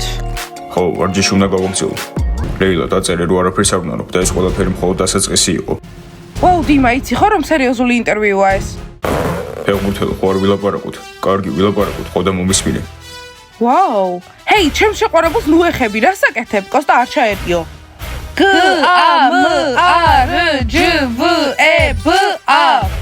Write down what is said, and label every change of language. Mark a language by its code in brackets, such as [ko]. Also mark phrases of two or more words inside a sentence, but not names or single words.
[ka] ხო, ვარჯიში უნდა გავაგრძელო. ლეილა, დაწერე რომ არაფერს არ ვნანობ და ეს ყველაფერი მხოლოდ დასაწყისი იყო. ვაუ, დიმა, იცი ხო რომ სერიოზული ინტერვიუა ეს? ფეხბურთელო, ხო არ ვილაპარაკოთ? კარგი, ვილაპარაკოთ, ხო და მომისმინე. ვაუ, ჰეი, ჩემ შეყვარებულს ნუ ეხები, რას აკეთებ? კოსტა არ ჩაერგიო. G A M A R J V E B A